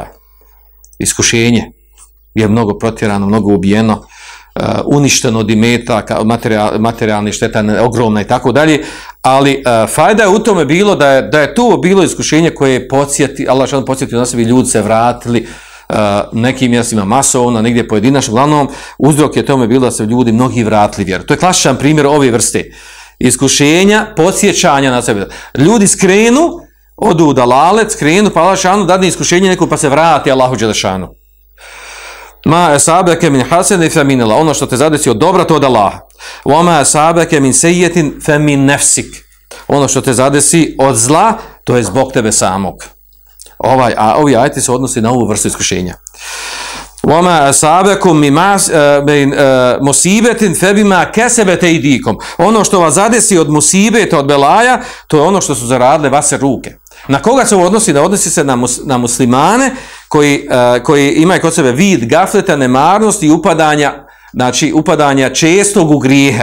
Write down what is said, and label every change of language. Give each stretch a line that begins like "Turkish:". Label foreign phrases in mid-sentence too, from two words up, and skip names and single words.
Bosnian: Iskušenje je mnogo protjerano, mnogo ubijeno, uništeno od imetaka, materijalnih šteta ogromna i tako dalje, ali fajda je u tome bilo da je to bilo iskušenje koje je Allah Želešanu podsjetio na sebi, ljudi se vratili nekim mjestima masovno, negdje pojedinačno, uglavnom uzrok je tome bilo da se ljudi mnogi vratili vjeru. To je klasičan primjer ove vrste iskušenja, podsjećanja na sebe. Ljudi skrenu, odu u dalalet, skrenu, pa Allah Želešanu dadne iskušenje neko pa se vrati Allahu Želešanu.
Arabic: ما أصابك من حسنة فمن الله,
Bosnian: ono što te zadesi od dobra to od Allaha.
Arabic: وما أصابك من سيئة فمن نفسك,
Bosnian: ono što te zadesi od zla to je zbog tebe samog. Ovi ajeti se odnosi na ovu vrstu iskušenja.
Arabic: وما أصابكم من مصيبة فبما كسبت أيديكم,
Bosnian: ono što vas zadesi od musibeta, od belaja, to je ono što su zaradile vaše ruke. Na koga se ovo odnosi? Da odnosi se na muslimane koji imaju kod sebe vid gafleta, nemarnosti i upadanja čestog u grijehe.